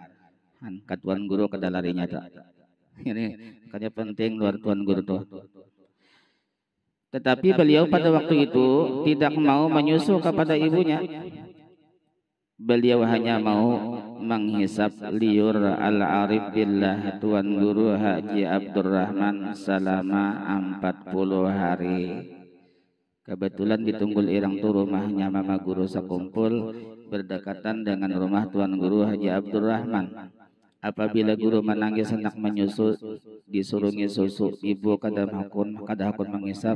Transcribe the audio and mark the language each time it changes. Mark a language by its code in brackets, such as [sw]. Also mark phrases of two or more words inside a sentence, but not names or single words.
[bjn] Tuan Guru kada larinya tak. Ini makanya penting luar Tuan Guru tuh. [id] Tetapi beliau pada waktu itu tidak mau menyusu kepada ibunya. Beliau hanya mau menghisap liur [ar] العارف بالله [id] Tuan Guru Haji Abdurrahman selama 40 hari. Kebetulan di Tunggul Irang tuh rumahnya Mama Guru sekumpul berdekatan dengan rumah Tuan Guru Haji Abdurrahman. [bjn] Apabila guru menangis hendak menyusu, disurungi susu, ibu kada hakun mengisap.